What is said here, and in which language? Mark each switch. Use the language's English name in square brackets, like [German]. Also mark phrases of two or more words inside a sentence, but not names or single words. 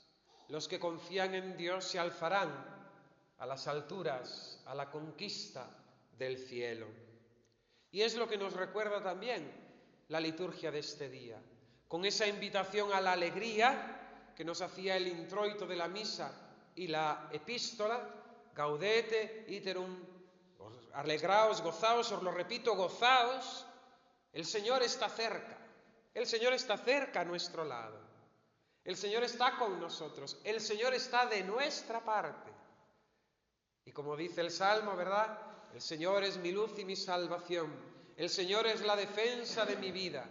[Spanish] Los que confían en Dios se alzarán a las alturas, a la conquista del cielo. Y es lo que nos recuerda también la liturgia de este día, con esa invitación a la alegría que nos hacía el introito de la misa y la epístola, [Latin] gaudete iterum, alegraos, [Spanish] gozaos, os lo repito, gozaos, el Señor está cerca a nuestro lado, el Señor está con nosotros, el Señor está de nuestra parte. Y como dice el Salmo, ¿verdad? El Señor es mi luz y mi salvación, el Señor es la defensa de mi vida.